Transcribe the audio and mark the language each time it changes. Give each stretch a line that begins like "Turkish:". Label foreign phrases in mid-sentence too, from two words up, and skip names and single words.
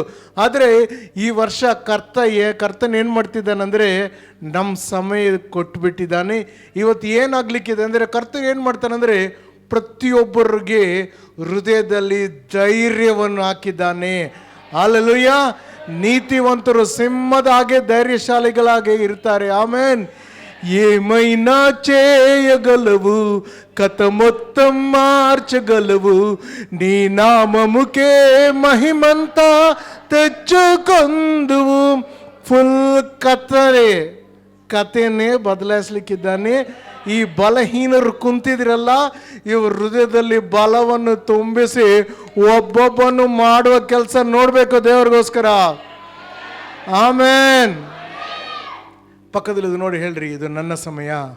Kannada: ಆದರೆ ಈ ವರ್ಷ ಕರ್ತನ ಏನು ಮಾಡ್ತಿದ್ದಾನಂದರೆ ನಮ್ಮ ಸಮಯ ಕೊಟ್ಬಿಟ್ಟಿದ್ದಾನೆ. ಇವತ್ತು ಏನಾಗಲಿಕ್ಕಿದೆ ಅಂದರೆ, ಕರ್ತನ ಏನು ಮಾಡ್ತಾನಂದರೆ ಪ್ರತಿಯೊಬ್ಬರಿಗೆ ಹೃದಯದಲ್ಲಿ ಧೈರ್ಯವನ್ನು ಹಾಕಿದ್ದಾನೆ. ಹಲ್ಲೆಲೂಯಾ. ನೀತಿವಂತರು ಸಿಂಹದ ಹಾಗೆ ಧೈರ್ಯಶಾಲಿಗಳಾಗೆ ಇರ್ತಾರೆ. ಆಮೇನ್.
Telugu: ఏమైనా చేయగలవు, కథ మొత్తం మార్చగలవు, నీ నామముకే మహిమంతా తెచ్చుకొందువు.
Kannada: ಫುಲ್ ಕಥೆನೇ ಬದಲಾಯಿಸ್ಲಿಕ್ಕಿದ್ದಾನೆ. ಈ ಬಲಹೀನರು ಕುಂತಿದ್ರಲ್ಲ, ಇವ್ರ ಹೃದಯದಲ್ಲಿ ಬಲವನ್ನು ತುಂಬಿಸಿ ಒಬ್ಬೊಬ್ಬನು ಮಾಡುವ ಕೆಲಸ ನೋಡಬೇಕು ದೇವರಿಗೋಸ್ಕರ. ಆಮೇನ್. ಪಕ್ಕದಲ್ಲಿ ನೋಡಿ, ಹೇಳ್ರಿ, ಇದು ನನ್ನ ಸಮಯ.